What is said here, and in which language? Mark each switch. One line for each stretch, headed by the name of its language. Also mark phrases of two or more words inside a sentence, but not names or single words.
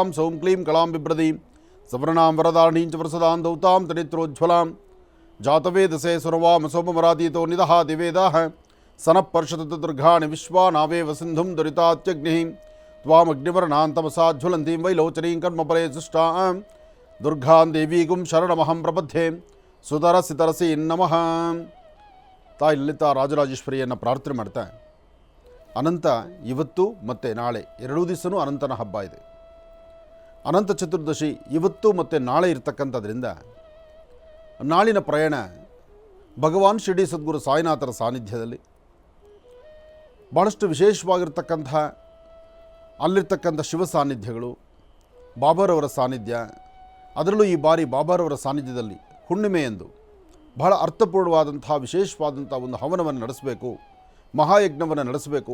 Sanskrit: ಸೌಂ ಕ್ಲೀಂ ಕಳಾಂ ಬಿಭ್ರದೀಂ ಸವರ್ಣಾಂ ವರದಾರಣೀಂ ಚ ವೃಸದಾಂ ದೌತಾಂ ತನಿತ್ರೋಜ್ವಲಾಂ ಜಾತವೇದಸೇ ಸುರವಾಮ ಸೋಮವರಾದೀತೋ ನಿದಹಾತಿ ವೇದಾಃ ಸನಃಪರ್ಷತು ದುರ್ಗಾಣಿ ವಿಶ್ವಾ ನಾವೇವ ಸಿಂಧುಂ ದುರಿತಾತ್ಯಗ್ನಿ ತ್ವಾಮಗ್ನಿವರ್ಣಾಂತಮಸಾ ಜ್ವಲಂತೀಂ ವೈಲೋಚನೀಂ ಕರ್ಮಫಲೇ ಸುಷ್ಟಾಂ ದುರ್ಗಾಂ ದೇವೀಗುಂ ಶರಣಮಹಂ ಪ್ರಪದ್ಯೆ ಸುತರಸಿ ತರಸಿ ನಮಃ.
Kannada: ತಾಯಿ ಲಲಿತಾ ರಾಜರಾಜೇಶ್ವರಿಯನ್ನು ಪ್ರಾರ್ಥನೆ ಮಾಡ್ತಾ ಅನಂತ ಇವತ್ತು ಮತ್ತು ನಾಳೆ ಎರಡೂ ದಿವಸನೂ ಅನಂತನ ಹಬ್ಬ ಇದೆ. ಅನಂತ ಚತುರ್ದಶಿ ಇವತ್ತು ಮತ್ತು ನಾಳೆ ಇರತಕ್ಕಂಥದ್ರಿಂದ ನಾಳಿನ ಪ್ರಯಾಣ ಭಗವಾನ್ ಶಿರ್ಡಿ ಸದ್ಗುರು ಸಾಯಿನಾಥರ ಸಾನ್ನಿಧ್ಯದಲ್ಲಿ ಭಾಳಷ್ಟು ವಿಶೇಷವಾಗಿರ್ತಕ್ಕಂಥ ಅಲ್ಲಿರ್ತಕ್ಕಂಥ ಶಿವ ಸಾನ್ನಿಧ್ಯಗಳು, ಬಾಬಾರವರ ಸಾನ್ನಿಧ್ಯ, ಅದರಲ್ಲೂ ಈ ಬಾರಿ ಬಾಬಾರವರ ಸಾನ್ನಿಧ್ಯದಲ್ಲಿ ಹುಣ್ಣಿಮೆಯಂದು ಬಹಳ ಅರ್ಥಪೂರ್ಣವಾದಂಥ ವಿಶೇಷವಾದಂಥ ಒಂದು ಹವನವನ್ನು ನಡೆಸಬೇಕು, ಮಹಾಯಜ್ಞವನ್ನು ನಡೆಸಬೇಕು.